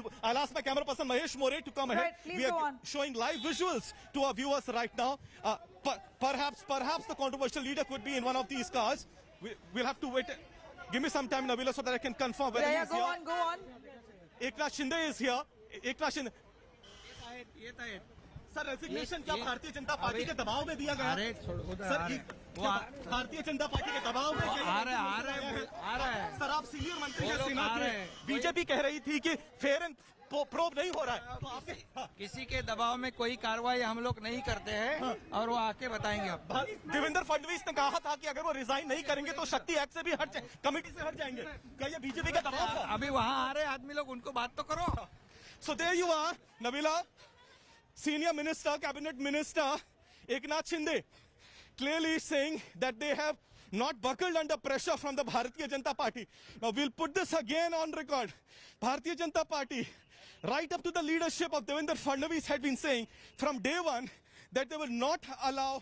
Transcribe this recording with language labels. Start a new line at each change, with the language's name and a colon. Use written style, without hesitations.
English: I'll ask my camera person Mahesh More to come ahead. Right, we are showing live visuals to our viewers right now. Perhaps the controversial leader could be in one of these cars. We'll have to wait. Give me some time, Nabila, so that I can confirm whether he's go here. on, go on. Eknath Shinde is here. Eknath Shinde.
Hindi: Sir resignation क्या Bharatiya Janata party के दबाव में दिया गया? Sir Bharatiya Janata party के दबाव में आ रहा है सर, आप सीनियर मंत्री हैं सेना के, बीजेपी कह रही थी कि फेयर एंड प्रोब नहीं हो रहा है, तो आपके किसी के दबाव में कोई कार्रवाई हम लोग नहीं करते हैं और वो आके बताएंगे आपको। देवेंद्र फडणवीस ने कहा था कि अगर वो रिजाइन नहीं करेंगे तो शक्ति एक्ट से भी कमेटी से हट जाएंगे। क्या ये बीजेपी का दबाव था? अभी वहाँ आ रहे आदमी लोग, उनको बात तो करो।
English: So there you are, Nabila, Senior Minister, Cabinet Minister Eknath Shinde. clearly saying that they have not buckled under pressure from the Bharatiya Janata Party. Now we'll put this again on record. Bharatiya Janata Party, right up to the leadership of Devendra Fadnavis, had been saying from day one that they will not allow...